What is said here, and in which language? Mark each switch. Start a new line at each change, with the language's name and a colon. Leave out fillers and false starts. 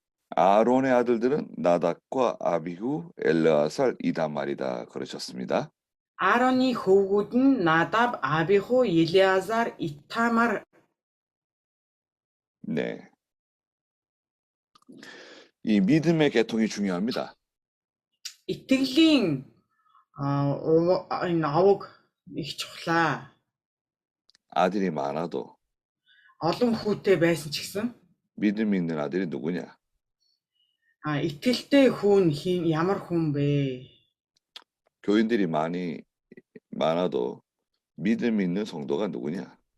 Korean: 아론의 아들들은 나답과 아비후, 엘르아살, 이다말이다 그러셨습니다.
Mongolian: Аароны хүүгүүд нь Надаб, Абиху, Елиазар, Итамар.
Korean: 네. 이 믿음의 계통이 중요합니다.
Mongolian: Итгэлийн энэ авог их чухлаа.
Korean: 아들이 많아도
Mongolian: Олон хүүтэй байсан ч гэсэн
Korean: 믿음 있는 아들이 누구냐?
Mongolian: итгэлтэй хүн ямар хүн бэ?
Korean: 교인들이 많아도 믿음 있는 성도가 누구냐?